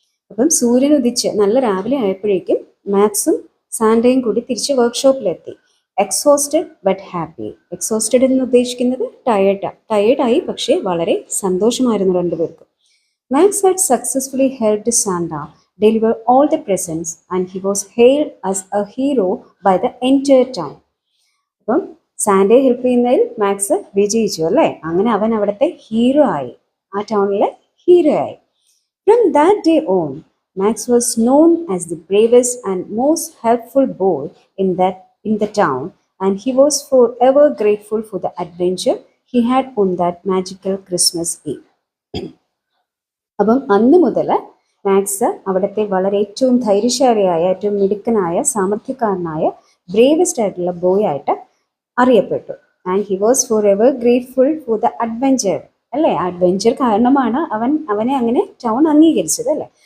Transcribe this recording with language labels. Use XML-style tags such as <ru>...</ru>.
<ml>അപ്പം സൂര്യൻ ഉദിച്ച് നല്ല രാവിലെ ആയപ്പോഴേക്കും മാക്സും സാന്റയും കൂടി തിരിച്ച് വർക്ക്ഷോപ്പിലെത്തി.</ml> <en>Exhausted but happy.</en> <ml>എക്സോസ്റ്റഡ് എന്ന് ഉദ്ദേശിക്കുന്നത് ടയേർഡായി, പക്ഷേ വളരെ സന്തോഷമായിരുന്നു രണ്ടുപേർക്കും.</ml> <en>Max had successfully helped Santa deliver all the presents and he was hailed as a hero by the entire town.</en> <ml>അപ്പം സാന്റയെ ഹെൽപ്പ് ചെയ്യുന്നതിൽ മാക്സ് വിജയിച്ചു അല്ലേ? അങ്ങനെ അവൻ അവിടുത്തെ ഹീറോ ആയി, ആ ടൗണിലെ ഹീറോ ആയി.</ml> <en>From that day on, Max was known as the bravest and most helpful boy in the town, and he was forever grateful for the adventure he had on that magical Christmas Eve.</en> <ml>അപ്പം അന്ന് മുതൽ max അവിടുത്തെ വളരെ ഏറ്റവും ധൈര്യശാലിയായ, ഏറ്റവും മിടുക്കനായ, സാമർഥ്യക്കാരനായ, bravest ആയിട്ടുള്ള boy ആയിട്ട് അറിയപ്പെട്ടു.</ml> <en>And he was forever grateful for the adventure അല്ലേ?</en> <ml>അഡ്വെഞ്ചർ കാരണമാണ് അവനെ അങ്ങനെ ടൗൺ അംഗീകരിച്ചത് അല്ലേ?</ml>